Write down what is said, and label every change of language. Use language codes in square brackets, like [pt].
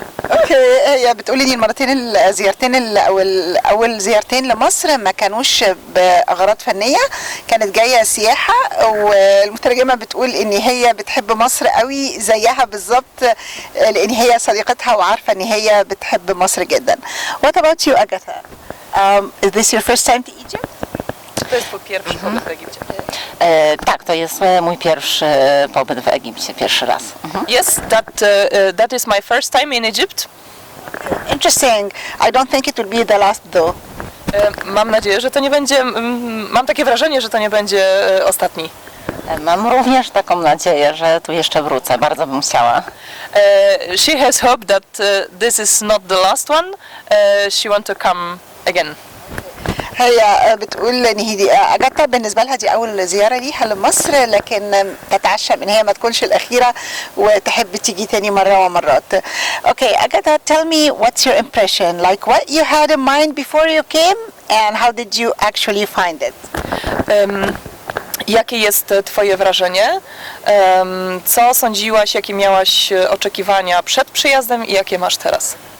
[ar] اوكي هي بتقولي لي المرتين الزيارتين او اول زيارتين لمصر ما كانوش باغراض فنيه، كانت جايه سياحه، والمترجمه بتقول ان هي بتحب مصر قوي زيها بالظبط لان هي صديقتها وعارفه ان هي بتحب مصر جدا. [en] What about you, Agatha? Is this your first time to Egypt? [pl] To jest twój pierwszy pobyt w Egipcie. Tak, to jest mój pierwszy pobyt w Egipcie, pierwszy raz. [en] Yes, that is my first time in Egypt. Interesting. I don't think it will be the last though. [pl] Mam nadzieję, że to nie będzie, mam takie wrażenie, że to nie będzie ostatni. Mam również taką nadzieję, że tu jeszcze wrócę, bardzo bym chciała. [en] She has hope that this is not the last one. She want to come again. [ar] هي بتقول ان هي اجاتا بالنسبه لها دي اول زياره ليها لمصر لكن تتعشم ان هي ما تكونش الاخيره وتحب تيجي تاني مره ومرات. [en] Okay, Agatha, tell me what's your impression, like what you had in mind before you came and how did you actually find it? [pl] Jakie jest twoje wrażenie? Co sądziłaś, jakie miałaś oczekiwania przed przyjazdem i jakie masz teraz?